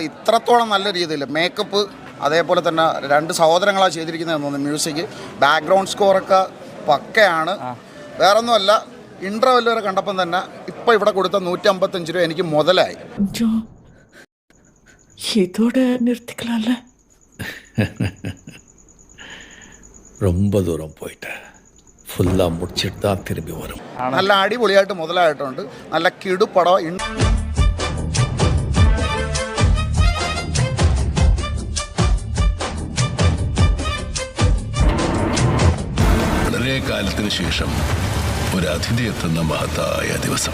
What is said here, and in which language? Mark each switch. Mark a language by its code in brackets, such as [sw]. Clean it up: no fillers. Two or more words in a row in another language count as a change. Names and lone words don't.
[ml] ഇത്രത്തോളം നല്ല രീതിയിൽ മേക്കപ്പ്, അതേപോലെ തന്നെ രണ്ട് സഹോദരങ്ങളാണ് ചെയ്തിരിക്കുന്നതെന്ന് തോന്നുന്നു. മ്യൂസിക്, [en] background score [ml] പക്കയാണ്. വേറൊന്നുമല്ല, ഇൻട്രോവെൽ വരെ കണ്ടപ്പം തന്നെ ഇപ്പം ഇവിടെ കൊടുത്ത 155 രൂപ എനിക്ക് മുതലായി. ഇതോടെ നിർത്തിക്കലാല്ലേ? [ta] ரொம்ப தூரம் போயிட்டு ஃபுல்லாக முடிச்சிட்டு தான் திரும்பி வரும். [ml] നല്ല അടിപൊളിയായിട്ട് മുതലായിട്ടുണ്ട്. നല്ല കിടുപടം. വളരെ കാലത്തിന് ശേഷം ഒരു അതിഥി എത്തുന്ന മഹത്തായ ദിവസം.